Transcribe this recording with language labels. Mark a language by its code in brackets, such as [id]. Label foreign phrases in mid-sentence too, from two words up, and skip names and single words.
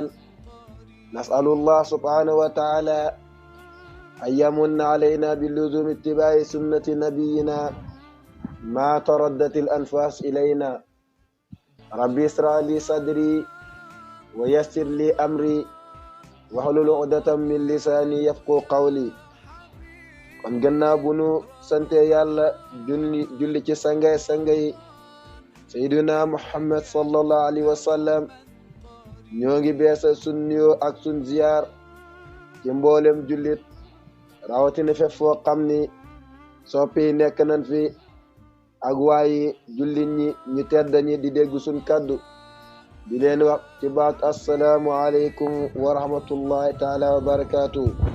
[ar] نسأل الله سبحانه وتعالى أن يمن علينا بلزوم اتباع سنة نبينا ما تردت الأنفاس إلينا. ربي اشرح لي صدري ويسر لي أمري واحلل عقدة من لساني يفقهوا قولي. [wo] kon gannaaw bu nu sante yàlla julli ci sangay [ar] سيدنا محمد صلى الله عليه وسلم [wo] ñoo ngi beesa sun nuyoo ak sun ziyaar ci mboolem jullit rawatina fépp foo xam ni soppi nekk nañ fi ak waaye jullit ñi ñu tedd ñi di dégg sun kaddu di leen wax ci baat [ar] السلام عليكم ورحمة الله تعالى وبركاته.